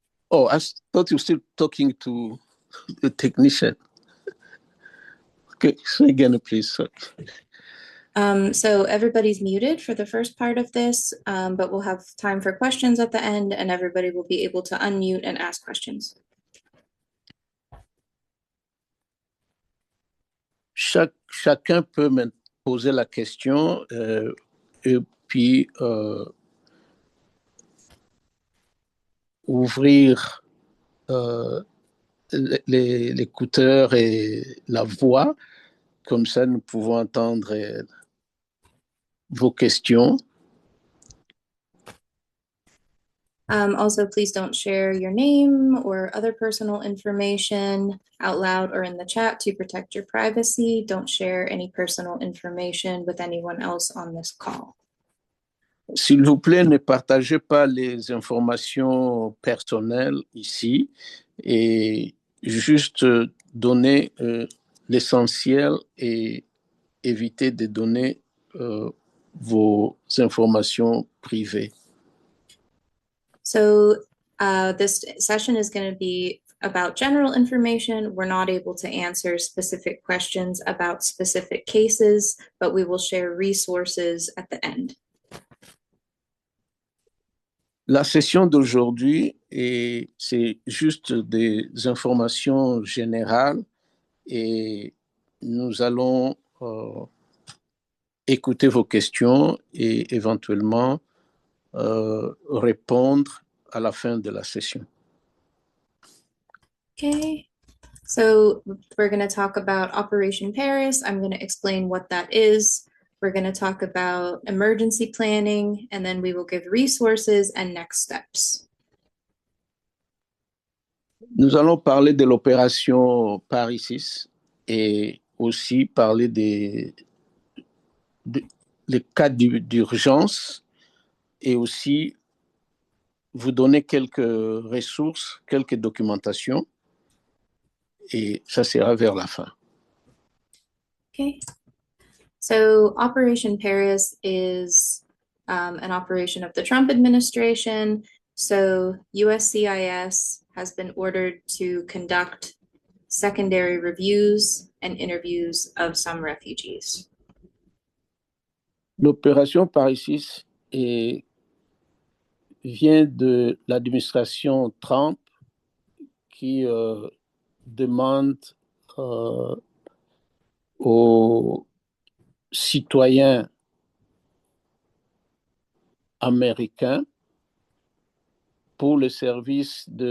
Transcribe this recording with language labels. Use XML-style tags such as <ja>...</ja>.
<en>Oh, I thought you were still talking to the technician. Okay, say again, please. Sorry. So everybody's muted for the first part of this, but we'll have time for questions at the end, and everybody will be able to unmute and ask questions.</en> <fr>Chacun peut me poser la question et puis ouvrir l'écouteur et la voix. Comme ça, nous pouvons entendre vos questions.</fr> <en>Also, please don't share your name or other personal information out loud or in the chat to protect your privacy. Don't share any personal information with anyone else on this call.</en> <fr>S'il vous plaît, ne partagez pas les informations personnelles ici et juste donnez l'essentiel et éviter de donner vos informations privées.</fr> <en>So this session is going to be about general information. We're not able to answer specific questions about specific cases, but we will share resources at the end.</en> <fr>La session d'aujourd'hui, c'est juste des informations générales et nous allons écouter vos questions et éventuellement répondre à la fin de la session.</fr> <en>Okay, so we're going to talk about Operation Paris. I'm going to explain what that is. We're going to talk about emergency planning, and then we will give resources and next steps.</en> <fr>Nous allons parler de l'opération Paris 6 et aussi parler des cas d'urgence et aussi vous donner quelques ressources, quelques documentations et ça sera vers la fin.</fr> <en>Okay. So Operation Paris is an operation of the Trump administration. So USCIS has been ordered to conduct secondary reviews and interviews of some refugees.</en> <fr>L'opération Paris 6 vient de l'administration Trump qui demande aux citoyens américains pour le service</fr>